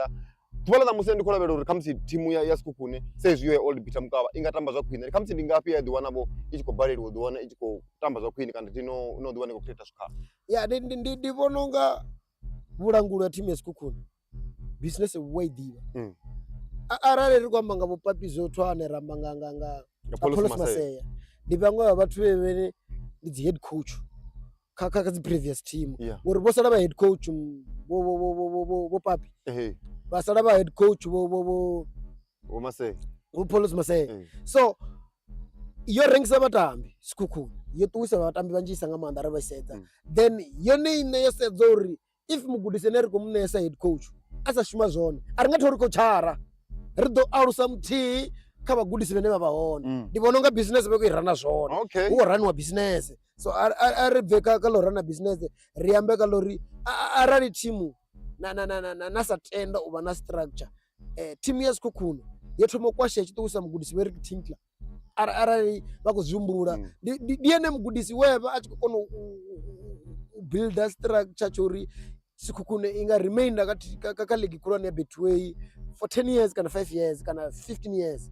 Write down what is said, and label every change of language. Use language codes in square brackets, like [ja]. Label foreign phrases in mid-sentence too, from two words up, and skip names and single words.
[ve] Ḓuvha ḽa musi ndi khou lavhelela uri khamusi thimu ya Sekhukhune saizwi yo ya Old Peter Mokaba i nga tamba zwa khwine khamusi ndi ngafhi ya ḓi wana vho i tshi khou baleliwa ḓi wana i tshi khou tamba zwa khwine kana no ḓi wana i khou create zwikhala. Ya ndi vhona unga vhulanguli ha thimu ya Sekhukhune business wa i ḓivha arali ri khou amba nga vho Papi Zotwane ramba nga Paulos Maseye ndi vhaṅwe vha vhathu vhene ndi dzi [en] head coach [ve] kha dzi [en] previous team [ve] ngori vho sala vha [en] head coach [ve] vho Papi vha sala vha [en] head coach [ve] vho Maseye vho Paulos Maseye. So yo rengisa vhatambi Sekhukhune yo ṱuwisa vhatambi vhanzhisa nga maanḓa ri vha sedza then yone ine yo sedza uri if mugudisi ene ri khou mu ṋeesa [en] head coach [ve] a sa shuma zwone a ri nga thori khou tshara ri ḓo alusa muthihi kha vhagudisi vhane vha vha hone. Ndi vhona unga business vha khou i rana zwone hu khou raniwa business. So a ri bve kha ḽo rana business ri ambe kha ḽo ri arali thimu na sa tenda u vha na structure thimu ya Sekhukhune yo thoma u kwasha tshi ṱuwisa mugudisi vhe ri Tinkler arali vha khou zwihumbula ndi ene mugudisi wevha a tshi khou kona u builda structure tsho uri Sekhukhune i nga remaina kha league khulwane ya Betway [en] for 10 years [ve] kana [en] 5 years [ve] kana [en] 15 years.